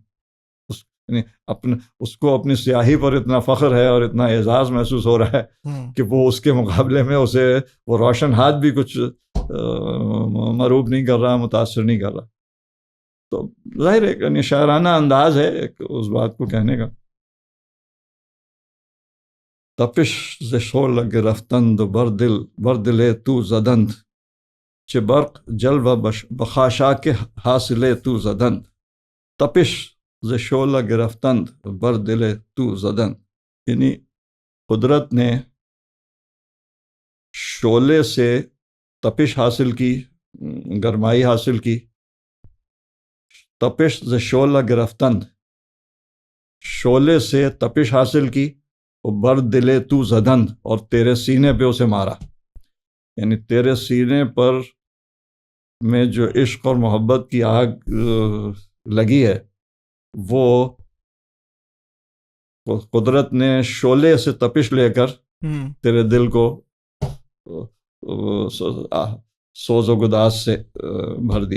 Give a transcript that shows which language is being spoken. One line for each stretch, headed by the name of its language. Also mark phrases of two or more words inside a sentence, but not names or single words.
Urdu: یعنی اس کو اپنی سیاہی پر اتنا فخر ہے اور اتنا اعزاز محسوس ہو رہا ہے کہ وہ اس کے مقابلے میں اسے وہ روشن ہاتھ بھی کچھ مروب نہیں کر رہا، متاثر نہیں کر رہا. تو ظاہر ہے یعنی شاعرانہ انداز ہے اس بات کو کہنے کا.
Persian: تپش ز شعلہ گرفتند بر دل تو زدند، چه برق جلوه بخاشاک حاصل تو زدند. تپش ز شعلہ گرفتند بر دل تو زدند،
Urdu: یعنی قدرت نے شعلے سے تپش حاصل کی، گرمائی حاصل کی.
Persian: تپش ز شعلہ گرفتند،
Urdu: شعلے سے تپش حاصل کی، اور
Persian: بر دل تو زدند،
Urdu: اور تیرے سینے پہ اسے مارا. یعنی تیرے سینے پر میں جو عشق اور محبت کی آگ لگی ہے، وہ قدرت نے شعلے سے تپش لے کر تیرے دل کو سوز و گداز سے بھر دیا.